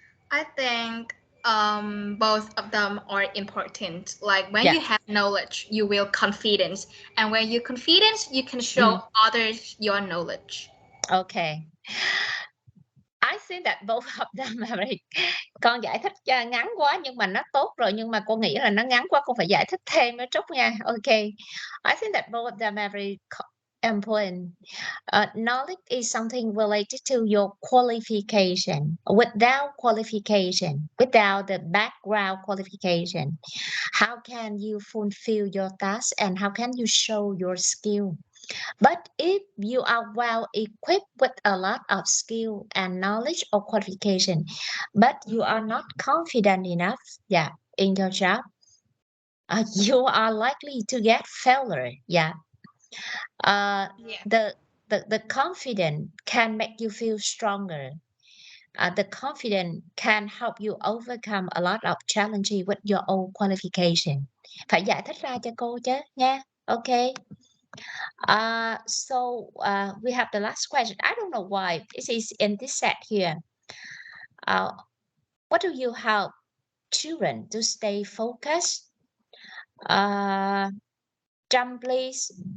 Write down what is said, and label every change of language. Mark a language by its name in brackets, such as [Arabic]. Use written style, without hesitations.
[English] I think both of them are important. Like when you have knowledge, you will confidence, and when you confidence, you can show others your knowledge. Okay. I think that both of them are very... [Vietnamese] Con giải thích ngắn quá nhưng mà nó tốt rồi, nhưng mà cô nghĩ là nó ngắn quá, con phải giải thích thêm với Trúc nha. [English] Okay. I think that both of them are very important. Knowledge is something related to your qualification. Without qualification, without the background qualification, how can you fulfill your task and how can you show your skill? But if you are well equipped with a lot of skill and knowledge or qualification, but you are not confident enough, in your job, you are likely to get failure. The confidence can make you feel stronger. The confidence can help you overcome a lot of challenges with your own qualification. [Vietnamese] Phải giải thích ra cho cô chứ nha. [English] Okay. So we have the last question. I don't know why this is in this set here. What do you help children to stay focused? Trâm, please.